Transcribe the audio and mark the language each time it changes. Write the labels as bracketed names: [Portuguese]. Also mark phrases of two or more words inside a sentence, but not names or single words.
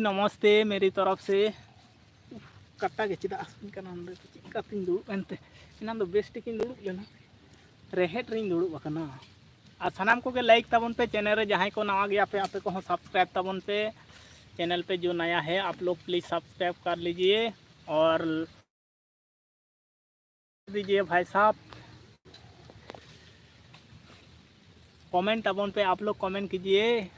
[Hindi] नमस्ते मेरी तरफ से [Santali] कट्टा के चेदा आसुन कना अंदर चिका तिन दुड़ुब एनते इना दो बेस्ट टिकिन दुड़ुब लेना रेहेट रिन दुड़ुब अकना आ सनाम को के लाइक ताबन पे चैनल रे जहां को नवा गया पे आपे को हो सब्सक्राइब ताबन पे चैनल पे [Hindi] जो नया है आप लोग प्लीज सब्सक्राइब कर लीजिए और दीजिए भाई साहब कमेंट [Santali] ताबन पे [Hindi] आप लोग कमेंट कीजिए